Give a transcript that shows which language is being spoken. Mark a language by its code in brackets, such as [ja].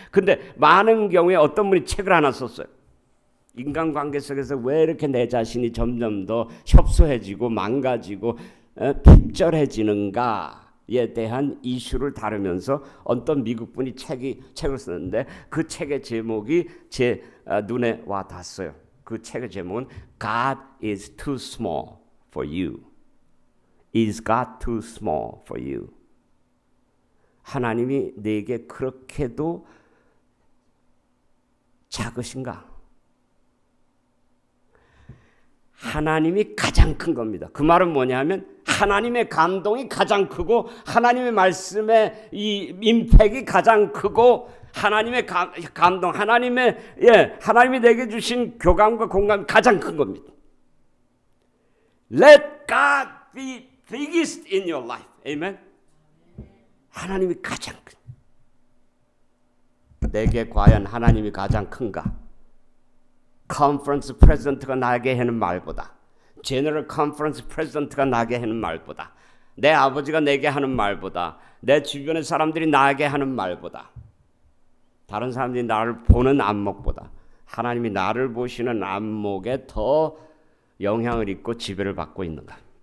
[ko] 근데 많은 경우에 어떤 분이 책을 하나 썼어요. 인간관계 속에서 왜 이렇게 내 자신이 점점 더 협소해지고 망가지고 핍절해지는가에 대한 이슈를 다루면서 어떤 미국 분이 책을 썼는데, 그 책의 제목이 제 눈에 와 닿았어요. 그 책의 제목은 [en] God is too small for you. Is God too small for you? [ko] 하나님이 내게 그렇게도 작으신가? 하나님이 가장 큰 겁니다. 그 말은 뭐냐면 하나님의 감동이 가장 크고 하나님의 말씀의 이 임팩이 가장 크고 하나님의 감동, 하나님이 내게 주신 교감과 공감이 가장 큰 겁니다. [en] Let God be biggest in your life. [ko] Amen. 하나님이 가장 큰. 내게 과연 하나님이 가장 큰가? 컨퍼런스 프레지던트가 나에게 하는 말보다, 제너럴 컨퍼런스 프레지던트가 나에게 하는 말보다, 내 아버지가 내게 하는 말보다, 내 주변의 사람들이 나에게 하는 말보다, 다른 사람들이 나를 보는 안목보다 하나님이 나를 보시는 안목에 더 영향을 입고 지배를 받고 있는가?